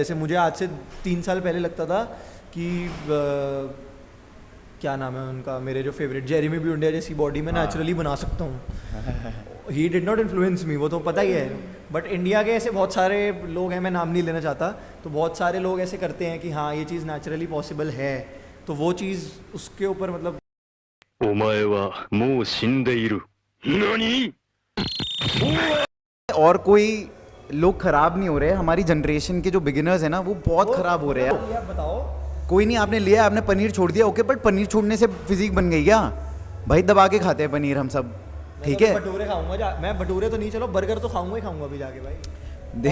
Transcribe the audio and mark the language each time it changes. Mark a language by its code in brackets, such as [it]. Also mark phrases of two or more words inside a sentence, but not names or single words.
[hi] जैसे मुझे आज से 3 साल पहले लगता था कि क्या नाम है उनका, मेरे जो फेवरेट जेरेमी ब्यूंडिया जैसी बॉडी में नेचुरली बना सकता हूँ। [en] he did not influence me, [hi] वो तो पता ही है। बट इंडिया के ऐसे बहुत सारे लोग हैं, मैं नाम नहीं लेना चाहता, तो बहुत सारे लोग ऐसे करते हैं कि हाँ ये चीज़ नेचुरली पॉसिबल है, तो वो चीज़ उसके ऊपर मतलब [ja] お前はもう死んでいる。何? [hi] और कोई लोग खराब नहीं हो रहे हैं, हमारी जनरेशन के जो बिगिनर्स हैं ना वो बहुत खराब हो रहे हैं। आप बताओ, कोई नहीं, आपने लिया, आपने पनीर छोड़ दिया, [en] okay, but [hi] पनीर छोड़ने से फिजिक बन गई क्या भाई? दबा के खाते हैं पनीर हम सब, ठीक है। भटूरे खाऊंगा, मैं भटूरे तो नहीं, चलो बर्गर तो खाऊंगा ही खाऊंगा अभी जाके भाई।